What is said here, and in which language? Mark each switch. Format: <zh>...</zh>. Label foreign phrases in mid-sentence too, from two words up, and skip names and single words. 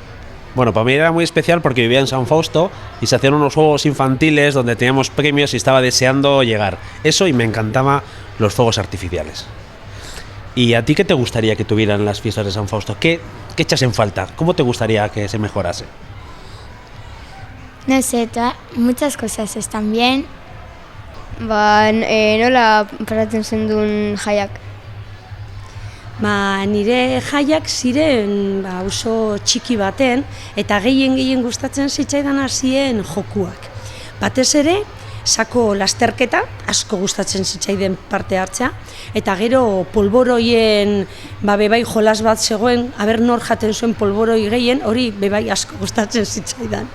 <es>Bueno, para mí era muy especial porque vivía en San Fausto y se hacían unos juegos infantiles donde teníamos premios y estaba deseando llegar. Eso, y me encantaban los fuegos artificiales. ¿Y a ti qué te gustaría que tuvieran las fiestas de San Fausto? ¿Qué echas en falta? ¿Cómo te gustaría que se mejorase? No sé, muchas cosas están bien.</es> <eu>Nola paratzen zendun jaiak? Nire jaiak ziren oso txiki baten eta gehien gustatzen zitzaidan hasien jokuak. Batez ere, sako lasterketa asko gustatzen zitzaiden parte hartzea eta gero polboroien bebai jolas bat zegoen, aber nor jaten zuen polboroi gehien, hori bebai asko gustatzen zitzaidan.</eu>